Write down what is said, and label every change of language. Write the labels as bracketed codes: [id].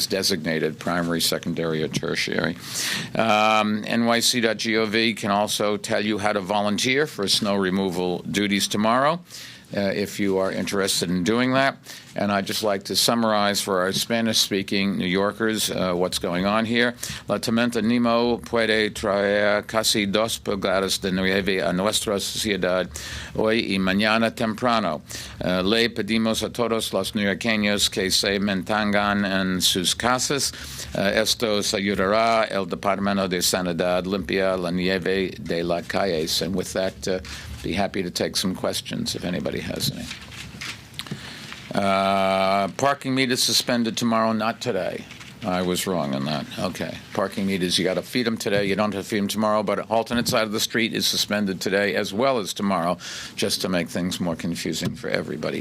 [en] is designated primary, secondary, or tertiary. NYC.gov can also tell you how to volunteer for snow removal duties tomorrow, if you are interested in doing that. And I'd just like to summarize for our Spanish-speaking New Yorkers what's going on here. [es] La tormenta Nemo puede traer casi 2 pulgadas de nieve a nuestra sociedad hoy y mañana temprano. Le pedimos a todos los neoyorqueños que se mantengan en sus casas. Esto ayudará el Departamento de Sanidad limpia la nieve de las calles. [en] And with that, be happy to take some questions if anybody has any. Parking meters suspended tomorrow, not today. I was wrong on that. Okay. Parking meters, you got to feed them today. You don't have to feed them tomorrow, but alternate side of the street is suspended today as well as tomorrow, just to make things more confusing for everybody.